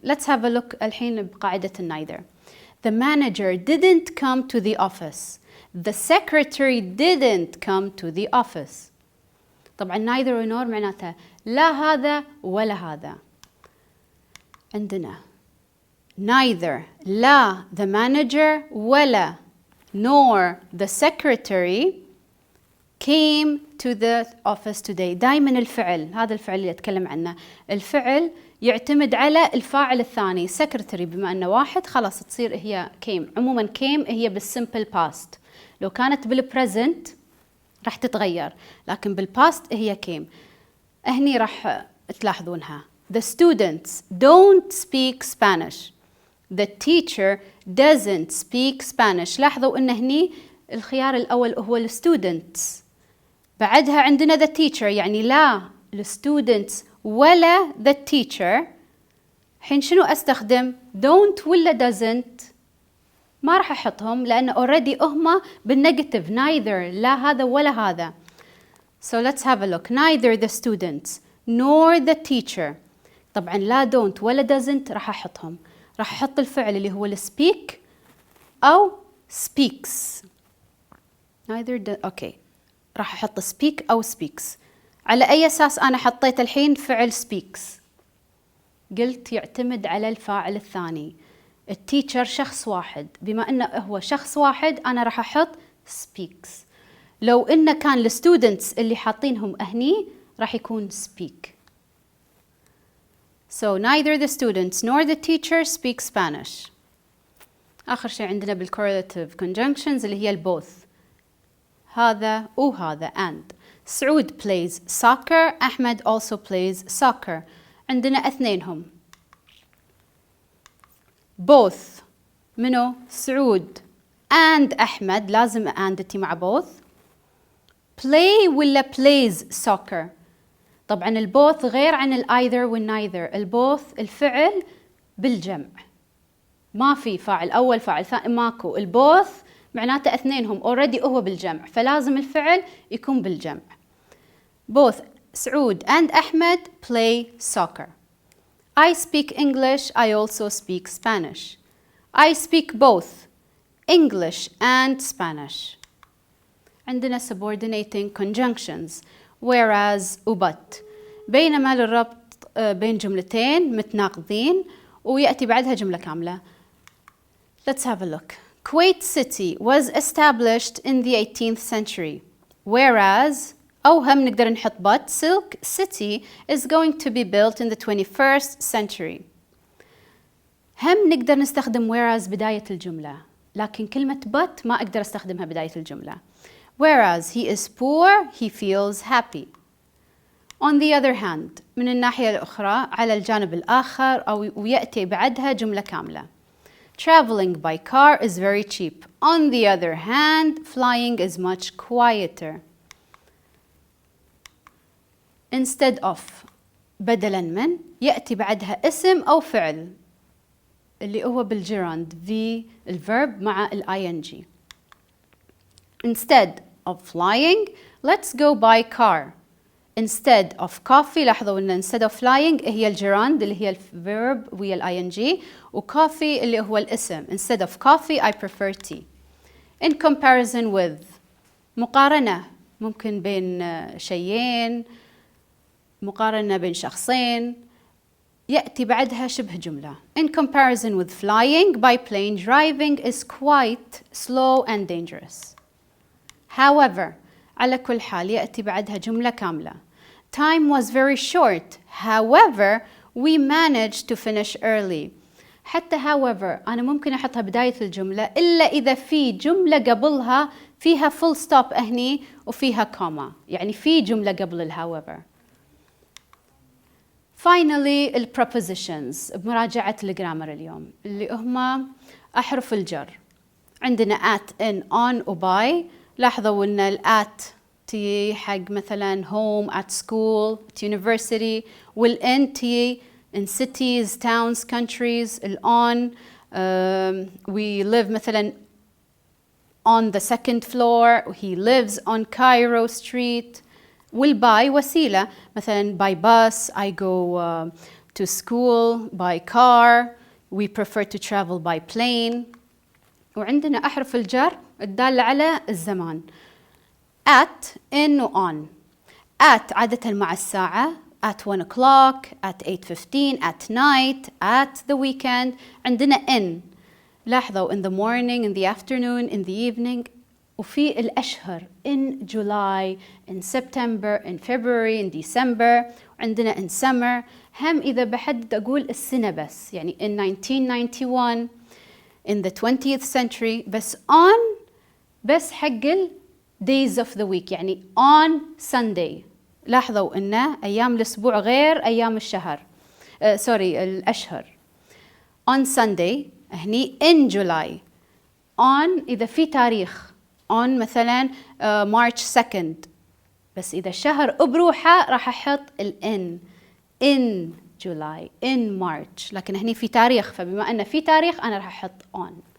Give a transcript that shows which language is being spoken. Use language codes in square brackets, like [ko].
[en] Let's have a look [ar] الحين بقاعدة [en] neither. The manager didn't come to the office. The secretary didn't come to the office. [ar] طبعا neither و nor معناتها لا هذا ولا هذا. عندنا [en] neither لا the manager ولا nor the secretary came to the office today. [ar] دائما الفعل، هذا الفعل اللي أتكلم عنه، الفعل يعتمد على الفاعل الثاني. secretary بما أنه واحد خلاص تصير هي came. عموما came هي بالsimple past. لو كانت بالpresent راح تتغير، لكن بالpast هي came. هني راح تلاحظونها. [en] The students don't speak Spanish. The teacher doesn't speak Spanish. [ar] لاحظوا أن هني الخيار الأول هو ال students، بعدها عندنا [en] the teacher، [ar] يعني لا ال students ولا the teacher. حين شنو أستخدم؟ don't ولا doesn't؟ ما راح أحطهم لأن [en] already [ar] هما بالنيجاتيف، neither، لا هذا ولا هذا. [en] So let's have a look. Neither the students nor the teacher. [ar] طبعا لا don't ولا doesn't راح أحطهم. راح أحط الفعل اللي هو speak أو speaks. [en] neither okay. [ar] راح أحط speak أو speaks. على أي أساس أنا حطيت الحين فعل speaks؟ قلت يعتمد على الفاعل الثاني. التيتشر شخص واحد، بما أنه هو شخص واحد أنا راح أحط speaks. لو إنه كان الستودنتس اللي حاطينهم هني راح يكون speak. [en] So neither the students nor the teacher speak Spanish. [ar] آخر شيء عندنا بالcorrelative conjunctions اللي هي both. هذا وهذا and. [en] سعود plays soccer. احمد also plays soccer. [ar] عندنا اثنينهم. [en] both [ar] منو؟ سعود and احمد، لازم and تي مع both. play ولا plays soccer؟ طبعا البوث غير عن الايذر والنايذر. البوث الفعل بالجمع، ما في فاعل اول فاعل ثاني، ماكو. البوث معناته اثنينهم already هو بالجمع، فلازم الفعل يكون بالجمع. [en] both سعود and احمد play soccer. I speak English. I also speak Spanish. I speak both English and Spanish. [ar] عندنا subordinating conjunctions whereas وبut، بينما للربط بين جملتين متناقضين ويأتي بعدها جملة كاملة. [en] Let's have a look. Kuwait City was established in the 18th century, whereas [ar] أو هم نقدر نحط [en] but Silk City is going to be built in the 21st century. [ar] هم نقدر نستخدم whereas بداية الجملة، لكن كلمة but ما أقدر أستخدمها بداية الجملة. [en] Whereas he is poor, he feels happy. On the other hand، [ar] من الناحية الأخرى على الجانب الآخر أو ويأتي بعدها جملة كاملة. [en] Traveling by car is very cheap. On the other hand, flying is much quieter. Instead of [ar] بدلاً من يأتي بعدها اسم أو فعل اللي هو بالجراند في الverb مع ing. [en] Instead of flying, let's go by car. Instead of coffee، [ar] لاحظوا أن [en] instead of flying [ar] هي الجراند اللي هي الverb وهي ing، وcoffee اللي هو الاسم. [en] Instead of coffee, I prefer tea. In comparison with، [ar] مقارنة ممكن بين شيئين، مقارنة بين شخصين، يأتي بعدها شبه جملة. [en] In comparison with flying by plane, driving is quite slow and dangerous. However، [ar] على كل حال يأتي بعدها جملة كاملة. [en] Time was very short. However, we managed to finish early. [ar] حتى however أنا ممكن أحطها بداية الجملة إلا إذا في جملة قبلها فيها full stop هني وفيها comma، يعني في جملة قبل ال however. [en] Finally [ar] ال prepositions بمراجعة الجرامر اليوم اللي هما أحرف الجر. [en] عندنا at, in, on و by. [ar] لاحظوا أن ال [en] at تي حق مثلا home, at school, at university، وال in تي in cities, towns, countries. ال on we live [ar] مثلا [en] on the second floor. He lives on Cairo Street. وال by [ar] وسيلة مثلا [en] by bus. I go to school by car. We prefer to travel by plane. [ar] وعندنا أحرف الجر الدالة على الزمان. [en] at, in و on. at [ar] عادة مع الساعة [en] at 1 o'clock, at 8:15, at night, at the weekend. عندنا in لاحظوا in the morning, in the afternoon, in the evening. [ar] وفي الأشهر [en] in July, in September, in February, in December. وعندنا in summer. [ar] هم إذا بحدد أقول السنة بس، [en] يعني in 1991, in the 20th century، بس on بس حق ال days of the week، يعني on Sunday. [ar] لاحظوا إن أيام الأسبوع غير أيام الشهر، الأشهر. [en] on Sunday [ar] هني [en] in July. [ar] on إذا في تاريخ on مثلا March 2nd، بس إذا الشهر بروحه راح أحط ال in July, in March. لكن هني في تاريخ، فبما أن في تاريخ أنا راح أحط on.